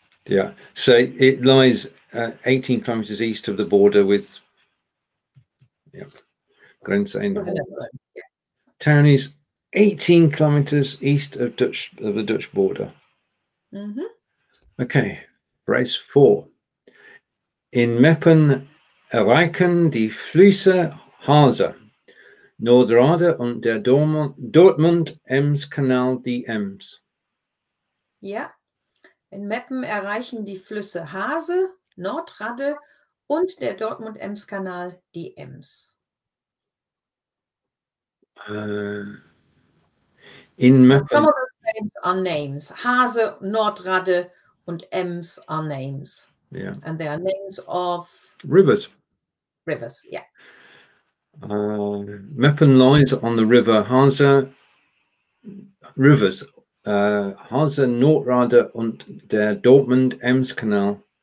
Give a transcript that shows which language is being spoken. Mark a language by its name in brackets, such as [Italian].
[English] Yeah. So it lies 18 kilometers east of the border with Grenze in the Holland. Yeah. Town is 18 kilometers east of the Dutch border. Mm-hmm. Okay. Phrase 4. [German] In Meppen erreichen die Flüsse Hase, Nordradde und der Dortmund-Ems-Canal die Ems. Ja, in Meppen erreichen die Flüsse Hase, Nordradde und der Dortmund-Ems-Kanal die Ems. In Meppen. [English] Some of those names are names. Hase, Nordradde und Ems are names. Yeah. And they are names of Rivers. Rivers, yeah. Meppen lies on the river Hase. Rivers. [German] Hase, Nordradde und der Dortmund-Ems-Kanal.